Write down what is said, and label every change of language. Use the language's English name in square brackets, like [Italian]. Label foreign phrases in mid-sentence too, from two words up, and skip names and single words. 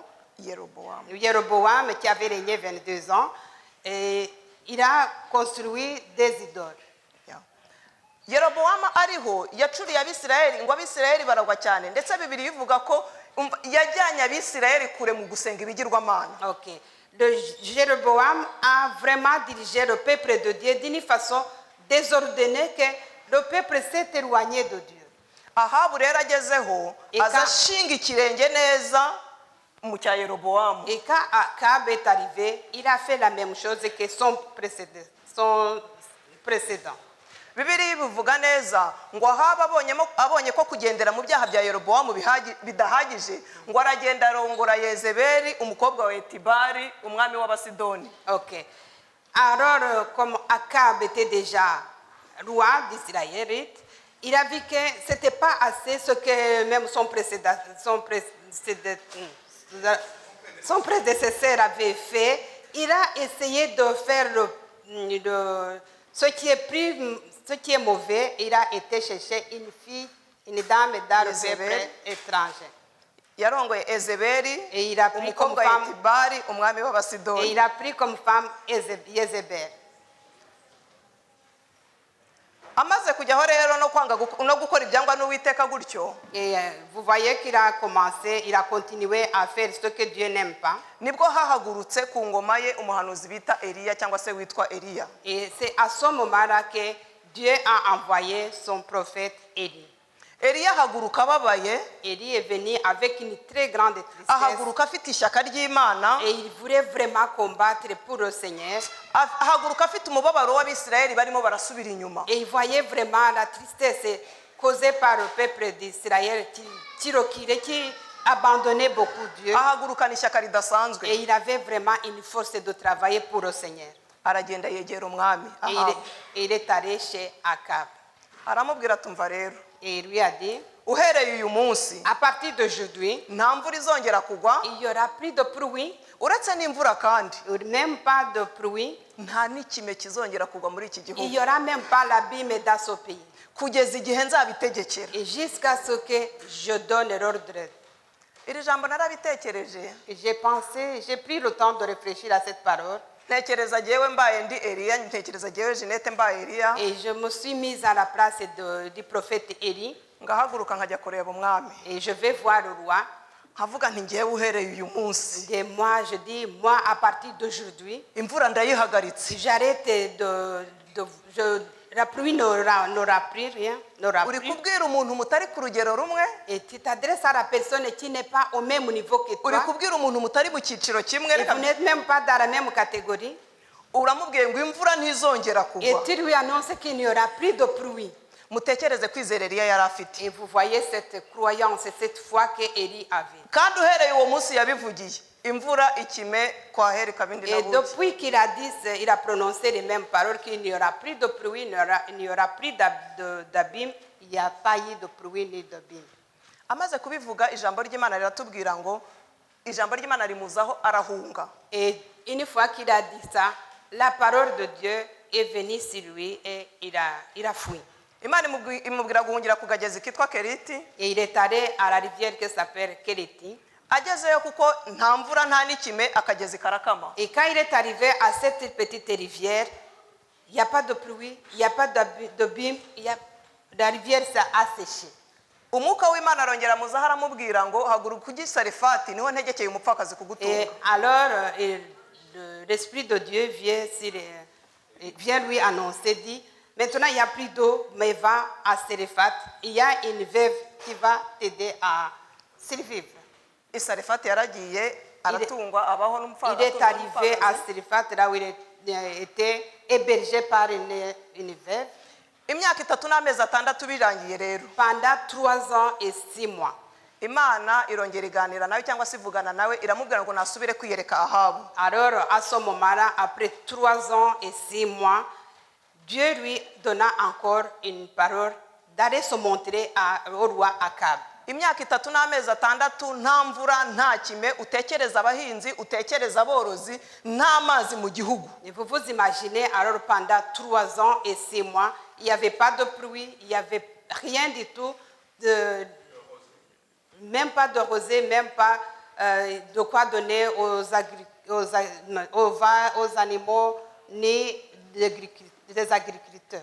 [French] Jéroboam qui avait régné 22 ans. Et il a construit des idoles. [Kinyarwanda] yerobowamu ariho yacuriye abisirayeli ngo abisirayeli baragwa cyane ndetse bibiri bivuga ko yajyanye abisirayeli kure mu gusenga ibigirwamana. [French] Okay. Jéroboam a vraiment dirigé le peuple de Dieu d'une façon désordonnée que le peuple s'est éloigné de Dieu. [Kinyarwanda] Ahabu rero agezeho aza ashinga ikirenge neza mu cya yerobowamu. [French] Et quand Akab est arrivé, il a fait la même chose que son précédent. [Kinyarwanda] bibiri bivuga neza ngo ahaba abonye ko kugendera mu byaha bya Yerobowamu bidahagije ngo aragenda arongora Yezebeli umukobwa wa Etibari umwami w'Abasidoni. [French] Ok. Alors, comme Akab était déjà roi d'Israël, il a vu que ce n'était pas assez ce que même son prédécesseur avait fait. Il a essayé de faire ce qui est mauvais. Il a été chercher une fille, une dame dans le peuple étranger. [Kinyarwanda] yarongoye Ezebeli [French] Et il a pris comme [Kinyarwanda] umukobwa wa [French] femme, [Kinyarwanda] Etibari umwami [French] et [Kinyarwanda] w'Abasidoni. [French] il a pris comme femme Yezebel. [Kinyarwanda] Amaze kujyaho rero no kwanga no gukora ibyangwa n'Uwiteka gutyo, [French] Et vous voyez qu'il a commencé, il a continué à faire ce que Dieu n'aime pas. [Kinyarwanda] nibwo hahagurutse ku ngoma ye umuhanuzi bita Eliya cyangwa se witwa Eliya. [French] Et c'est à ce moment-là que Dieu a envoyé son prophète Élie. [Kinyarwanda] Eliya ahaguruka ababaye, [French] Élie est venu avec une très grande tristesse [Kinyarwanda] ahaguruka afite ishyaka ry'Imana, [French] et il voulait vraiment combattre pour le Seigneur. [Kinyarwanda] ahaguruka afite umubabaro w'Abisirayeli barimo barasubira inyuma. [French] Et il voyait vraiment la tristesse causée par le peuple d'Israël qui abandonnait beaucoup Dieu. [Kinyarwanda] Ahagurukana ishyaka ridasanzwe, [French] Et il avait vraiment une force de travailler pour le Seigneur. [Kinyarwanda] aragenda yegera umwami [French] Et [Kinyarwanda] Ahabu. [French] il est allé chez Akab. [Kinyarwanda] Aramubwira tumva rero, [French] Et il lui a dit, [Kinyarwanda] uhereye uyu munsi [French] à partir d'aujourd'hui, [Kinyarwanda] nta mvura izongera kugwa, [French] il y aura plus de pluie, [Kinyarwanda] uretse n'imvura kandi [French] même pas de pluie, [Kinyarwanda] nta n'ikime kizongera kugwa muri iki [French] il [Kinyarwanda] gihugu [French] n'y aura même pas l'abîme dans ce pays. [Kinyarwanda] kugeza igihe nzabitegekera. [French] Et jusqu'à ce que je donne l'ordre. [Kinyarwanda] Iri jambo narabitekereje, [French] J'ai pris le temps de réfléchir à cette parole [Kinyarwanda] ntekereza jyewe mbaye ndi Eliya, ntekereza jyewe Jeanette mbaye Eliya, [French] et je me suis mise à la place du prophète Élie [Kinyarwanda] ngahaguruka nkajya kureba umwami, [French] et je vais voir le roi. [Kinyarwanda] nkavuga nti njyewe uhereye uyu munsi [French] Et moi, je dis, moi, à partir d'aujourd'hui, [Kinyarwanda] imvura ndayihagaritse. [French] j'arrête la pluie n'aura plus rien, n'aura [Kinyarwanda] Uri [French] plus. [Kinyarwanda] kubwira umuntu mutari ku rugero rumwe, [French] Et tu t'adresses à la personne qui n'est pas au même niveau que [Kinyarwanda] uri [French] toi. [Kinyarwanda] kubwira umuntu mutari mu cyiciro kimwe, [French] Et vous n'êtes même pas dans la même catégorie. [Kinyarwanda] uramubwiye ngo imvura ntizongera [French] Et [Kinyarwanda] kugwa. [French] tu lui annonces qu'il n'y aura plus de pluie. [Kinyarwanda] Mutekereze kwizera Eliya yari afite, [French] Et vous voyez cette croyance, cette foi que Élie avait. [Kinyarwanda] kandi uhereye uwo munsi yabivugiye, imvura ikime kwahera ikabindi na [French] Et [Kinyarwanda] buki. [French] depuis qu'il a dit, il a prononcé les mêmes paroles, qu'il n'y aura plus de pluie, il n'y aura plus d'abîme, il n'y a pas eu de pluie ni d'abîme. [Kinyarwanda] Amaze kubivuga ijambo ry'Imana riratubwira ngo ijambo ry'Imana rimuzaho arahunga. [French] Et une fois qu'il a dit ça, la parole de Dieu est venue sur lui et il a fui. [Kinyarwanda] Imana imubwira guhungira ku kagezi kitwa Keriti, [French] Et il est allé à la rivière qui s'appelle Kéléti. [Kinyarwanda] agezeyo kuko nta mvura nta n'ikime akagezi karakama. [French] Et quand il est arrivé à cette petite rivière, il n'y a pas de pluie, il n'y a pas d'abîme, la rivière s'est asséchée. [Kinyarwanda] Umwuka w'Imana arongera amuzaho aramubwira ngo haguruka ujye i Sarefati niho ntegekeye umupfakazi kugutunga. [French] Et alors, l'Esprit de Dieu vient lui annoncer, dit, maintenant il n'y a plus d'eau, mais va à Sarefat. Il y a une veuve qui va t'aider à survivre. [Kinyarwanda] I Sarefati yaragiye aratungwa abaho [French] Il [Kinyarwanda] n'umupfakazi. [French] est arrivé à Sarefat, là où il était hébergé par une veuve. [Kinyarwanda] Imyaka 3 n'amezi 6 birangiye rero, [French] Pendant 3 ans et 6 mois. [Kinyarwanda] Imana irongera iganira nawe cyangwa se ivugana nawe iramubwira ngo nasubire kwiyereka Ahabu. [French] Alors, à ce moment-là, après 3 ans et 6 mois, Dieu lui donna encore une parole d'aller se montrer au roi Akab. [Kinyarwanda] Imyaka 3 n'amezi 6 nta mvura nta kime, utekereza abahinzi, utekereza aborozi, nta mazi mu gihugu. [French] Et vous vous imaginez, alors pendant 3 ans et 6 mois, il n'y avait pas de pluie, il n'y avait rien du tout, même pas de rosée, même pas de quoi donner aux animaux, ni des agriculteurs.